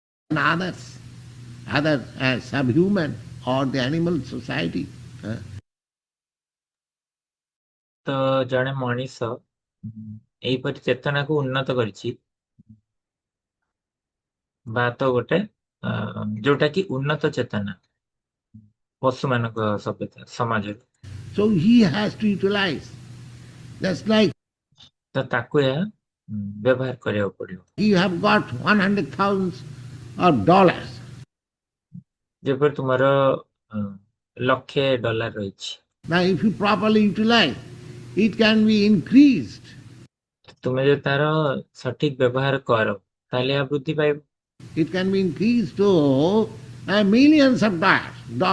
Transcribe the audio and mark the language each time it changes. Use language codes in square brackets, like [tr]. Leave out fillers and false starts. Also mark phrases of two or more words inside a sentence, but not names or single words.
[en] and other subhuman or the animal society. [or] ତ ଜଣେ ମଣିଷ ଏଇପରି ଚେତନାକୁ ଉନ୍ନତ କରିଛି, ବା ତ ଗୋଟେ ଯୋଉଟା କି ଉନ୍ନତ ଚେତନା ପଶୁମାନଙ୍କ ସଭ୍ୟତା ସମାଜରେ। [en] So he has to utilize. Just like [or] ତ ତାକୁ ଏହା ବ୍ୟବହାର କରିବାକୁ ପଡିବ। [en] you have got 100,000 of dollars. [or] ଯେପରି ତୁମର $1,00,000 ରହିଛି, [en] Now if you properly utilize, it can be increased. [or] ତୁମେ ଯଦି ତାର ସଠିକ ବ୍ୟବହାର କର ତାହେଲେ ଏହା ବୃଦ୍ଧି ପାଇବ। [en] It can be increased to millions of dollars.